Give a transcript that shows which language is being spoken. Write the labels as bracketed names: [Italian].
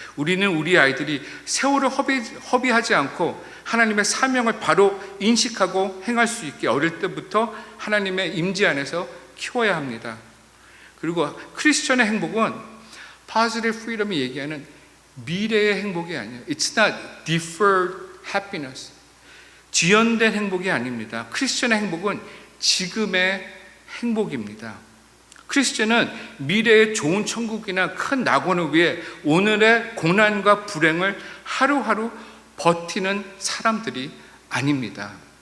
[Korean] 우리는 우리 아이들이 세월을 허비하지 않고 하나님의 사명을 바로 인식하고 행할 수 있게 어릴 때부터 하나님의 임재 안에서 키워야 합니다. 그리고 크리스천의 행복은 [English] positive freedom [Korean] 이 얘기하는 미래의 행복이 아니에요. [English] It's not deferred happiness. [Korean] 지연된 행복이 아닙니다. 크리스천의 행복은 지금의 행복입니다. 크리스천은 미래의 좋은 천국이나 큰 낙원을 위해 오늘의 고난과 불행을 하루하루 버티는 사람들이 아닙니다.